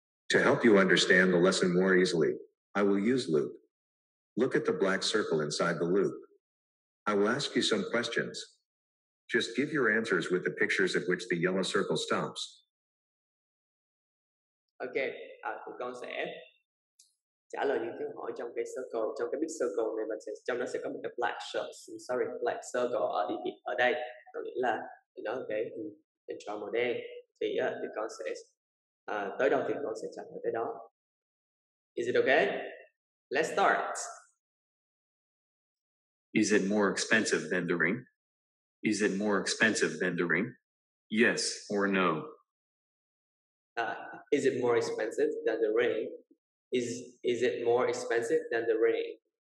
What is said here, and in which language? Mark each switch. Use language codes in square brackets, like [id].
[en] To help you understand the lesson more easily, I will use loop. Look at the black circle inside the loop. I will ask you some questions. Just give your answers with the pictures at which the yellow circle stops. [vi] Ok, tụi con sẽ trả lời những câu hỏi trong cái circle, trong cái big circle này, và trong đó sẽ có một cái black circle ở đây, có nghĩa là nó cái hình tròn màu đen. Thì con sẽ tới đâu thì con sẽ trả lời tới đó. [en] Is it okay? Let's start. Is it more expensive than the ring? Is it more expensive than the ring? Yes or no? Is it more expensive than the ring? Is it more expensive than the ring?